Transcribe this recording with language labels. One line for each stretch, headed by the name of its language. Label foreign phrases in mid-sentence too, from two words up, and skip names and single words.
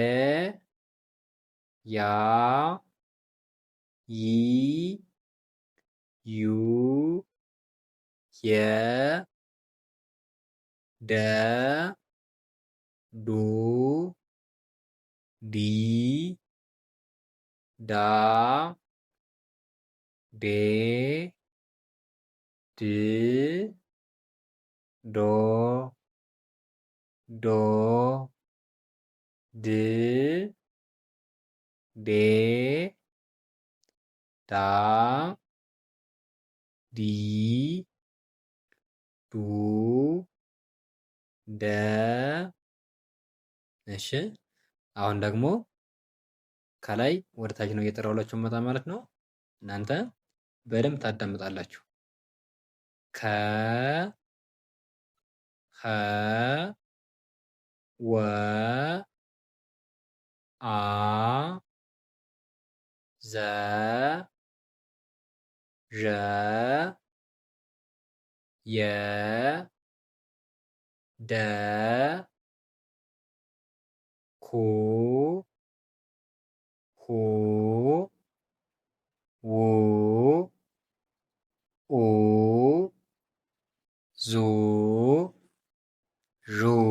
Amharic: ያ ይ ዩ የ ደ ዱ ዲ ዳ ዴ ድ ዶ ዶ ድ ዴ ዳ ዲ ዱ ደ እሺ አሁን ደግሞ ከላይ ወደ ታች ነው እየጠራሁላችሁ መጣ ማለት ነው። እናንተ በደንብ ታዳምጣላችሁ። ከ ኸ ወ አ ዘ ዠ የ ደ ኩ ሁ ው ኡ ዙ ዡ